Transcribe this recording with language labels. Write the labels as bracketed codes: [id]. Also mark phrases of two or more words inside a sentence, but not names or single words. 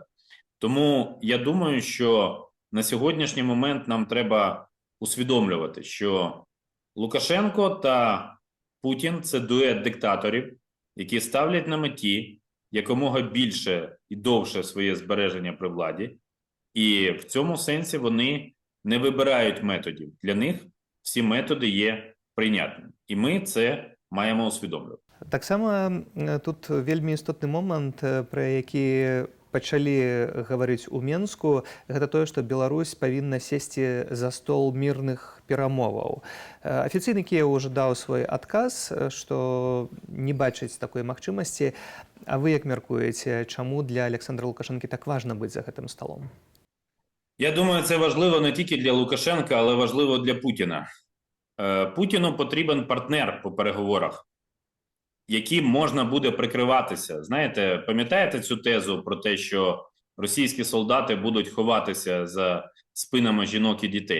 [uk] Тому я думаю, що на сьогоднішній момент нам треба усвідомлювати, що Лукашенко та Путін – це дует диктаторів, які ставлять на меті якомога більше і довше своє збереження при владі. І в цьому сенсі вони не вибирають методів. Для них всі методи є прийнятними. І ми це маємо усвідомлювати. [be] Таксама тут вельмі істотны момант, пра які пачалі гаварыць у Менску, гэта тое, што Беларусь павінна сесці за стол мірных перамоваў. Афіцыйны Кіеў ўжо даў свой адказ, што не бачыць такой магчымасці. А вы як мяркуеце, чаму для Александра Лукашенкі так важна быць за гэтым столом? [uk] Я думаю, це важливо не тільки для Лукашенка, але важливо для Путіна. Путіну потрібен партнер по переговорах, яким можна буде прикриватися. Знаєте, пам'ятаєте цю тезу про те, що російські солдати будуть ховатися за спинами жінок і дітей?